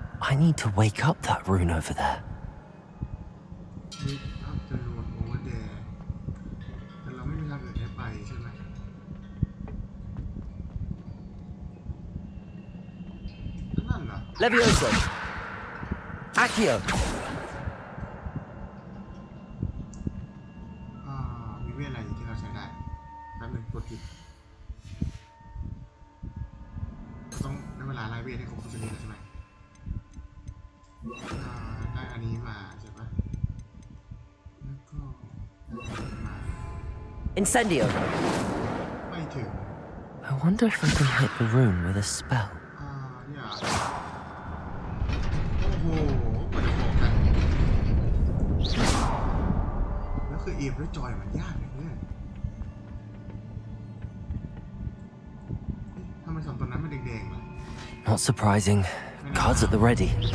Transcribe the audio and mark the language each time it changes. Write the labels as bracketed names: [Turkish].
[English] I need to wake up that rune over there. Wake up the rune over there [Thai] แต่เราไม่มีทางอื่นให้ไปใช่ไหมนั่นเหรอ [English] Levioso. Accio. [Thai] มีเวทอะไรที่เราใช้ได้แป๊บนึงกดผิดต้องได้เวลาไล่เวทให้ครบทุกชนิดแล้วใช่ไหมได้อันนี้มาใช่ปะแล้วก็มา [English] Incendio. [Thai] ไม่ถึง [English] I wonder if I can hit the rune with a spell. [Thai] เนี่ยโอ้โหกว่าจะบอกกันแล้วคือเอฟด้วยจอยมันยากเลยเนี่ยทำไมสองตัวนั้นมันแดงๆล่ะ [English] Not surprising. Cards at the ready.